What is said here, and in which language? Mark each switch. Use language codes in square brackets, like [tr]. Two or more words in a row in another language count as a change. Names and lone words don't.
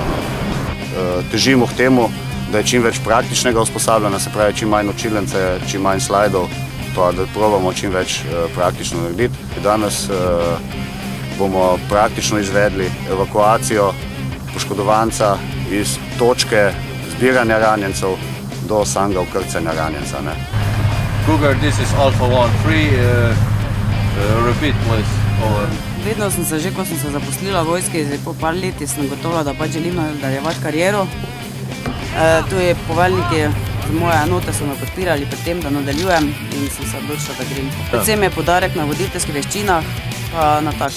[sl] Težimo k temu, da je čim več praktičnega usposabljanja, se pravi čim manj učilnice, čim manj slajdov, pa da probamo čim več praktično narediti. Danes bomo praktično izvedli evakuacijo poškodovanca iz točke zbiranja ranjencev do samega vkrcanja ranjenca. [en] Cougar, this is Alpha 1-3, repeat please, over. [sl] Vedno sem se že, ko sem se zaposlila v vojski, po par leti sem gotovila, da pač želim nadaljevati kariero. Tu je poveljniki z moje enote so me podpirali pri tem, da nadaljujem in sem se odločila, da grem. Predvsem je poudarek na voditeljskih veščinah, pa na tak.